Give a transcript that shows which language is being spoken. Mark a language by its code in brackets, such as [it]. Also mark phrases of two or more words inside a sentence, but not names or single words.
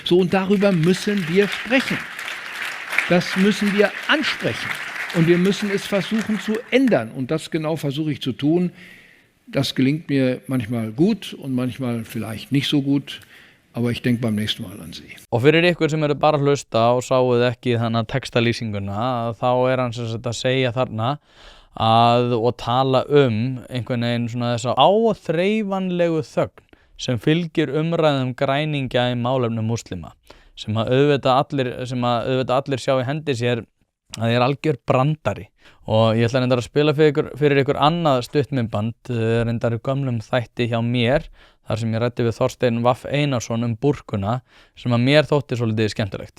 [de] So, und darüber müssen wir sprechen. Das müssen wir ansprechen und wir müssen es versuchen zu ändern und das genau versuche ich zu tun. Das gelingt mir manchmal gut und manchmal vielleicht nicht so gut, aber ich denke beim nächsten Mal an Sie. [is] Og fyrir ykkur sem eru bara að hlusta og sáuð ekki þannig textalýsinguna, þá er hann sem sagt að segja þarna og tala einhvern veginn svona þessa áþreifanlegu þögn sem fylgir umræðum græningja í málefnum múslima. sem að auðvitað allir sjá í hendi sér að það er algjör brandari og ég ætla reyndar að spila fyrir ykkur annað stuttmyndband reyndar í gömlum þætti hjá mér þar sem ég ræddi við Þorstein Vaff Einarsson búrkuna sem að mér þótti svolítið skemmtilegt.